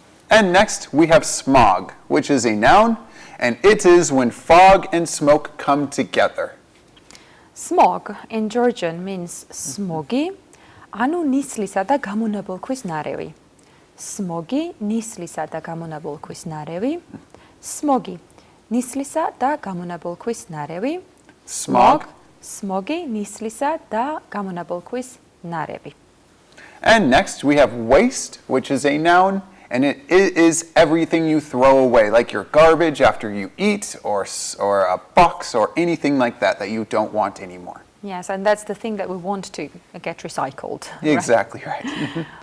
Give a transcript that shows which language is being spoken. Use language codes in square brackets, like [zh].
[en] And next we have smog, which is a noun, and it is when fog and smoke come together. Smog in Georgian means smogi, [ka] ანუ ნისლისა და გამონაბოლქვის ნარევი. Smogi, ნისლისა და გამონაბოლქვის ნარევი. Smogi, ნისლისა და გამონაბოლქვის ნარევი. [en] Smog. [ka] Smogi, ნისლისა და გამონაბოლქვის ნარევი. [en] And next we have waste, which is a noun, and it is everything you throw away, like your garbage after you eat, or a box, or anything like that that you don't want anymore. Yes, and that's the thing that we want to get recycled. Right? Exactly right.